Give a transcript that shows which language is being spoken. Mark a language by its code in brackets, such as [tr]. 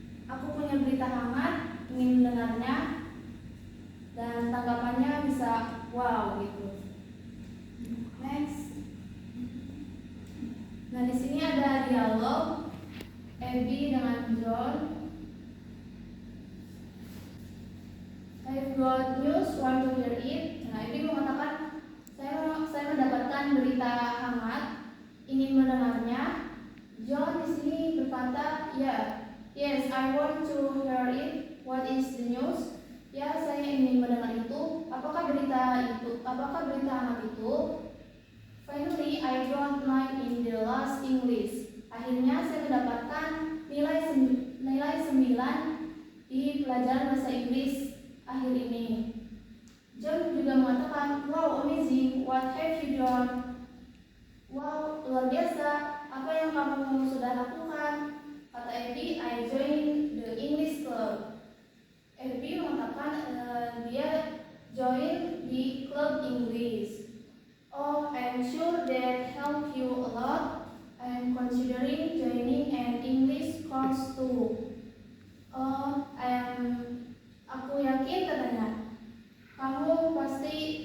[id] Aku punya berita hangat, ingin mendengarnya. Dan tanggapannya bisa wow gitu. Next. Nah, di sini ada dialog Abby dengan John. [en] I've got news, want to hear it. [id] Nah, Abby mengatakan saya mendapatkan berita hangat, ingin mendengarnya. John di sini berkata, [en] yes, I want to hear it. What is the news? [id] Ya, saya ingin mendengar itu. Apakah berita hangat itu? [en] Finally, I got 9 in the last English. [id] Akhirnya saya mendapatkan nilai 9 di pelajaran bahasa Inggris akhir ini. John juga mengatakan, [en] wow, amazing, what have you done? [id] Wow, luar biasa, apa yang kamu sudah lakukan? Kata Abby, [en] I joined the English club. [id] Abby mengatakan dia join di klub Inggris. [en] Oh, I'm sure that helped you a lot. I'm considering joining an English course too. [id] Oh, aku yakin katanya kamu pasti